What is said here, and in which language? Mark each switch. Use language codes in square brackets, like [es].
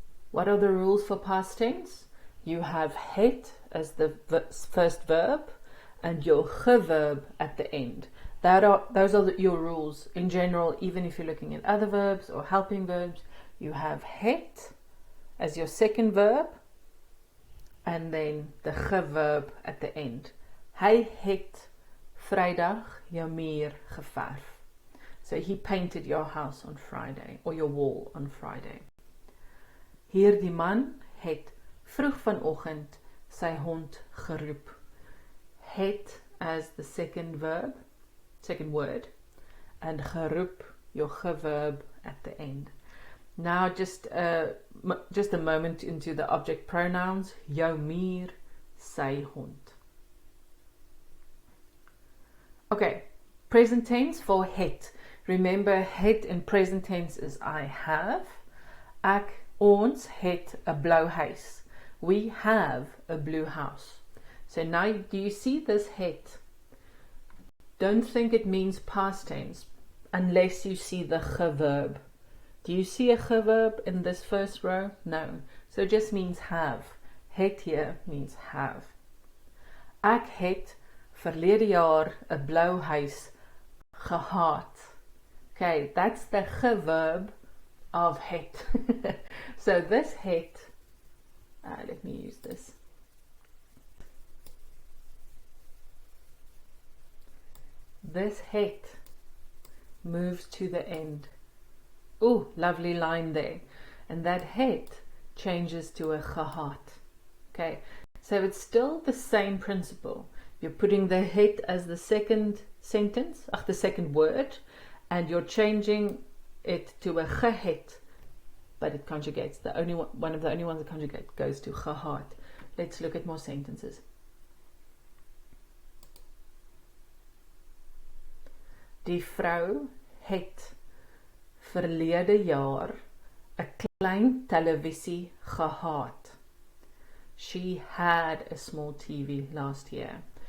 [en] What are the rules for past tense? You have het as the first verb and your geverb at the end. Those are your rules in general. Even if you're looking at other verbs or helping verbs, you have het as your second verb and then the geverb at the end. [af] Hy het Vrydag jou muur geverf. [en] So he painted your house on Friday, or your wall on Friday. [af] Hierdie man het vroeg vanoggend sy hond geroep. [en] Het as the second word, and geroep, your geverb at the end. Now just a moment into the object pronouns. [af] Jou mier, sy hond. [en] Okay, present tense for het. Remember, het in present tense is I have. [af] Ons het 'n blou huis. [en] We have a blue house. So now, do you see this het? Don't think it means past tense unless you see the geverb. Do you see a geverb in this first row? No. So it just means have. Het here means have. [af] Ek het verlede jaar 'n blou huis gehad. [en] Okay, that's the geverb of het. So this het, let me use this. This het moves to the end. Oh, lovely line there. And that het changes to a gehad. Okay, so it's still the same principle. You're putting the het as the second sentence, the second word, and you're changing it to a gehet, but it conjugates. One of the only ones that conjugate goes to gehad. Let's look at more sentences. [af] Die vrou het verlede jaar 'n klein televisie gehad. [en] She had a small TV last year.